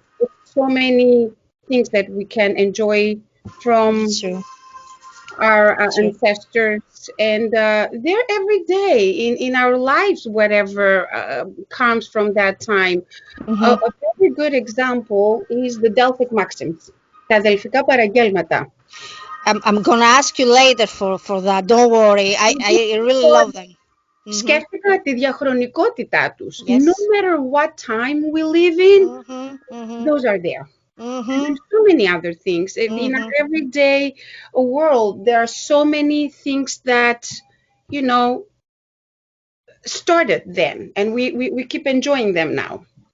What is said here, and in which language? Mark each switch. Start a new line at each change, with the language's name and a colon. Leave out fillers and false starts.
English: There's so many things that we can enjoy from our ancestors, and they're every day in our lives, whatever comes from that time. A very good example is the Delphic Maxims,
Greek: τα αδελφικά παραγγέλματα.
English: I'm gonna ask you later for that. Don't worry. I really love them.
Greek: Σκέφτηκα τη διαχρονικότητά τους.
English: No matter what time we live in, those are there. There's so many other things. In our everyday world, there are so many things that, you know, started then, and we keep enjoying them now.